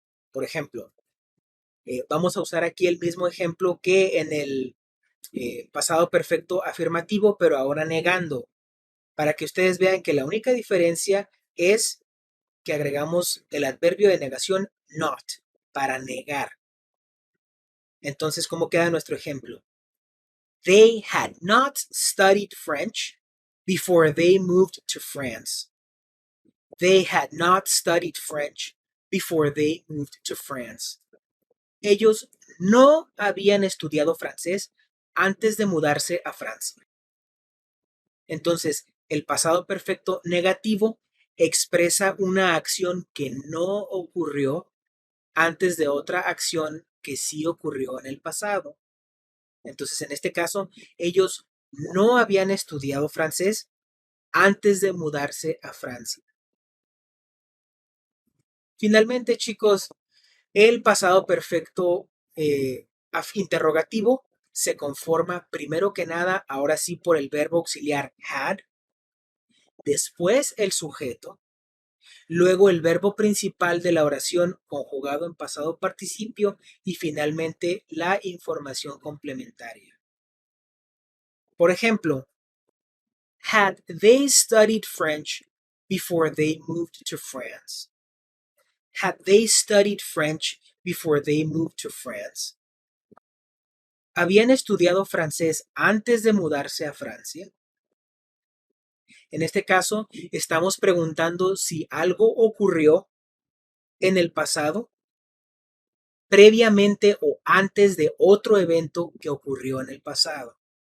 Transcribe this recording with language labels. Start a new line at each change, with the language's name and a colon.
Spanish: Por ejemplo, vamos a usar aquí el mismo ejemplo que en el pasado perfecto afirmativo, pero ahora negando, para que ustedes vean que la única diferencia es que agregamos el adverbio de negación not para negar. Entonces, ¿cómo queda nuestro ejemplo?
English: They had not studied French before they moved to France. They had not studied French before they moved to France.
Spanish: Ellos no habían estudiado francés antes de mudarse a Francia. Entonces, el pasado perfecto negativo expresa una acción que no ocurrió antes de otra acción que sí ocurrió en el pasado. Entonces, en este caso, ellos no habían estudiado francés antes de mudarse a Francia. Finalmente, chicos, el pasado perfecto interrogativo se conforma primero que nada, ahora sí, por el verbo auxiliar had, después el sujeto, luego el verbo principal de la oración conjugado en pasado participio y finalmente la información complementaria. Por ejemplo,
English: had they studied French before they moved to France? Had they studied French before they moved to France?
Spanish: ¿Habían estudiado francés antes de mudarse a Francia? En este caso, estamos preguntando si algo ocurrió en el pasado, previamente o antes de otro evento que ocurrió en el pasado.